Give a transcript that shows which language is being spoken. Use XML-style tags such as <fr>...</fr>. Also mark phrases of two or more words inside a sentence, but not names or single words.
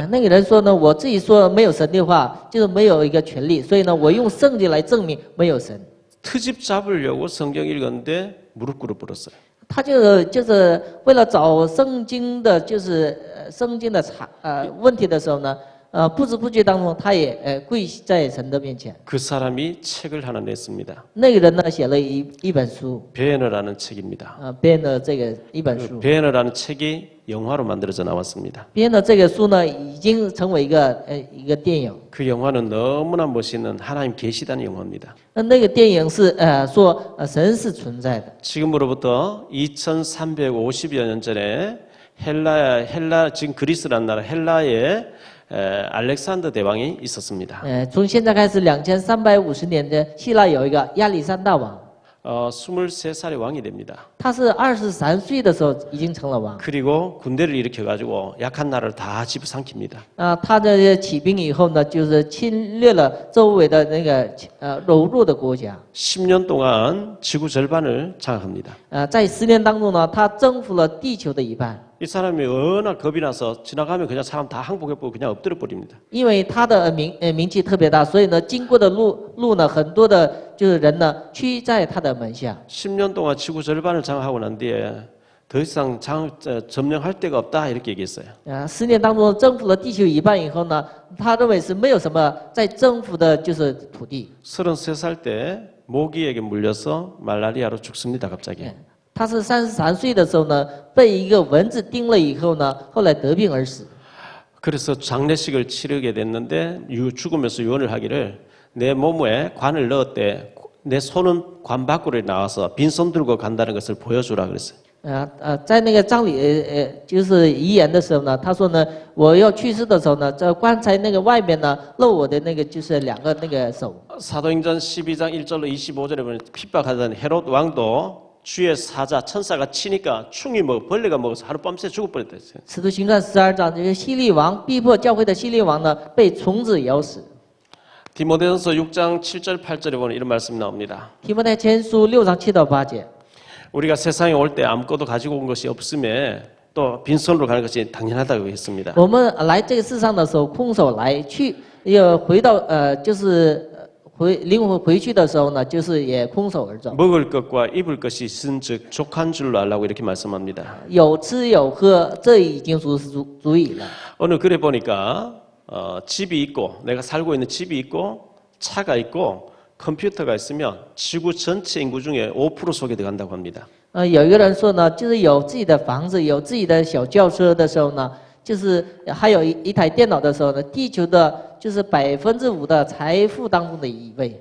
<zh>那个人说呢，我自己说没有神的话，就是没有一个权利，所以呢，我用圣经来证明没有神。</zh> <ko>트집 잡으려고 성경 읽었는데 무릎 꿇어버렸어요.</ko> <zh>他就是为了找圣经的，就是圣经的问题的时候呢，不知不觉当中，他也跪在神的面前。</zh> <ko>그 사람이 책을 하나 냈습니다.</ko> <zh>那个人呢，写了一本书，</zh> <ko>베너라는 책입니다.</ko> <zh>编的这个一本书。</zh> <ko>베너라는 책이 영화로 만들어져 나왔습니다.</ko> <zh>编的这个书呢，已经成为一个电影。</zh> <ko>그 영화는 너무나 멋있는 하나님 계시다는 영화입니다.</ko> <zh>那个电影是说神是存在的。</zh> <ko>지금으로부터 2350여 년 전에 헬라 지금 그리스라는 나라 헬라에 알렉산더 대왕이 있었습니다.</ko> <zh>从现在开始2350年的希腊有一个亚历山大王，</zh> <ko>23살의 왕이 됩니다.</ko> <zh>他是23岁的时候已经成了王。</zh> <ko>그리고 군대를 일으켜가지고 약한 나라를 다 집어삼킵니다.</ko> <zh>他的起兵以后呢，就是侵略了周围的那个柔弱的国家。</zh> <ko>10년 동안 지구 절반을 장악합니다.</ko> <zh>在10年当中呢，他征服了地球的一半。</zh> <ko>이 사람이 워낙 겁이 나서 지나가면 그냥 사람 다 항복해보고 그냥 엎드려 버립니다.</ko> <zh>因为他的名气特别大，所以呢，经过的路呢，很多的就是人呢屈在他的门下。</zh> <ko>10년 동안 지구 절반을 장악하고 난 뒤에 더 이상 점령할 데가 없다 이렇게 얘기했어요.</ko> <zh>10 年当中征服了地球一半以后呢，他认为是没有什么在征服的，就是土地。</zh> <ko>33살 때 모기에게 물려서 말라리아로 죽습니다. 갑자기.</ko> <zh>他是33岁的时候呢，被一个蚊子叮了以后呢，后来得病而死。</zh> <ko>그래서 장례식을 치르게 됐는데 죽으면서 유언을 하기를 내 몸에 관을 넣었대. 내 손은 관 밖으로 나와서 빈손 들고 간다는 것을 보여주라 그랬어요.</ko> <zh>在那个葬礼就是遗言的时候呢，他说呢，我要去世的时候呢，在棺材那个外面呢，露我的那个就是2个那个手。</zh> <ko>사도행전 12장 1절로 25절에 보면 핍박하던 헤롯 왕도 주의 사자 천사가 치니까 충이 벌레가 먹어서 하룻밤새 죽어버렸대요.</ko> <zh>使徒行传12章，就是希律王逼迫教会的希律王呢，被虫子咬死。</zh> <ko>디모데전서 6장 7절 8절에 보면 이런 말씀이 나옵니다.</ko> <zh>提摩太前书6章7到8节。</zh> <ko>우리가 세상에 올 때 아무것도 가지고 온 것이 없음에 또 빈손으로 가는 것이 당연하다고 했습니다.</ko> <zh>我们来这个世上的时候空手来，去要回到就是灵魂回去的时候呢，就是也空手而走。</zh> <ko>먹을 것과 입을 것이 있은즉 족한 줄로 알라고 이렇게 말씀합니다.</ko> <zh>有吃有喝，这已经足矣了。</zh> <ko>오늘 글에 보니까 집이 있고 내가 살고 있는 집이 있고 차가 있고 컴퓨터가 있으면 지구 전체 인구 중에 5% 속에 들어간다고 합니다.</ko> <zh>有一个人说呢，就是有自己的房子，有自己的小轿车的时候呢，就是还有一台电脑的时候呢，地球的就是5%的财富当中的一位。</zh>